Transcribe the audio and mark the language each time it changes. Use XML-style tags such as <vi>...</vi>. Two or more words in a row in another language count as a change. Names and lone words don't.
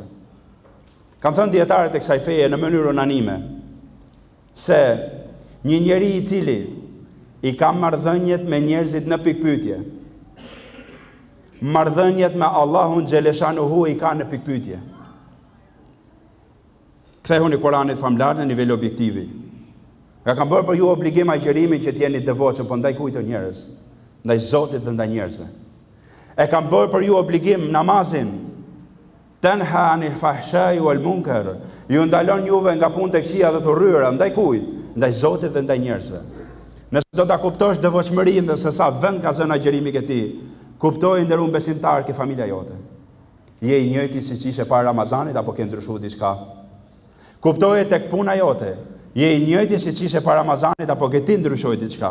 <sq>Kam thënë dietarët e kësaj feje në mënyrë unanime se një njeri i cili i ka marrëdhëniet me njerëzit në pikpyetje, marrëdhëniet me Allahun xhaleshanuhu i ka në pikpyetje. Kthehuni Kur'anit famlar në nivel objektivi. Ka kam bërë për ju obligim agjërimin që t'jeni devotshëm, po ndaj kujt njerëz? Ndaj Zotit dhe ndaj njerëzve. E kam bërë për ju obligim namazin,</sq> <ar>تنهى عن الفحشاء والمنكر,</ar> <sq>ju ndalon juve nga punët e këqija dhe të urryera, ndaj kujt? Ndaj Zotit dhe ndaj njerëzve. Nëse do ta kuptosh devotshmërinë dhe se sa vend ka zënë agjërimi ke ti, kuptoj nderuar besimtar ke familja jote. Je i njëjti siç ishe para Ramazanit apo ke ndryshuar diçka? Kuptoje tek puna jote, je i njëjti siç ishe para Ramazanit apo ke ti ndryshoi diçka?</sq>